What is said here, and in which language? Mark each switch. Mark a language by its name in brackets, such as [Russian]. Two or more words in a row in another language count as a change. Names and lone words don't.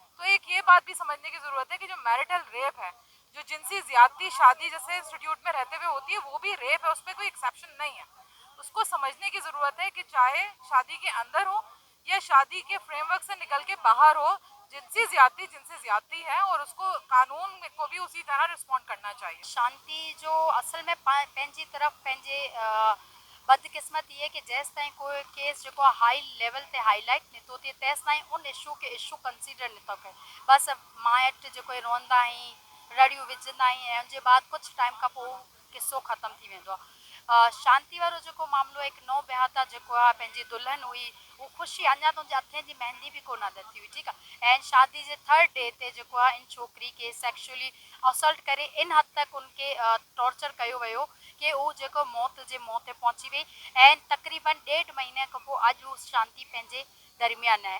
[Hindi] तो एक ये बात भी समझने की ज़रूरत है कि जो [English] marital rape [Hindi] है, जो जिनसी ज्यादती शादी जैसे इंस्टीट्यूट में रहते हुए होती है, वो भी रेप है, उस पर कोई एक्सेप्शन नहीं है। उसको समझने की ज़रूरत है कि चाहे शादी के अंदर हो या शादी के फ्रेमवर्क से निकल के बाहर हो, जिनसी ज्यादती है और उसको कानून को भी उसी तरह रिस्पॉन्ड करना चाहिए। [Sindhi] शांति जो असल में पंहिंजी तरफ़ पंहिंजे बदकिस्मत ये कि जेस ताईं कोई केस जो [English] high level [Sindhi] ते हाईलाइट नथो थिए तेस ताईं उन इशू के [English] issue consider [Sindhi] नथो कयो। बस माइट जो रहंदा आहिनि, रड़ियूं विझंदा आहिनि ऐं उनजे बाद कुछ टाइम खां पोइ किस्सो ख़त्म थी वेंदो आहे। शांति वारो जेको मामिलो हिकु नौ बिहाता जेको आहे पंहिंजी दुल्हन हुई, वो ख़ुशी अञा त उनजे हथनि जी मेहंदी भी कोन लथी हुई, ठीकु आहे। ऐं शादी जे [English] 3rd day [Sindhi] ते जेको आहे इन छोकिरी खे [English] sexually assault [Sindhi] करे इन हद तक उनखे टॉर्चर कयो वियो कि उहो जेको मौत जे मुंहं ते पहुची वई ऐं तक़रीबन 1.5 महीने खां पोइ अॼु उहा शांति पंहिंजे दरमियान आहे।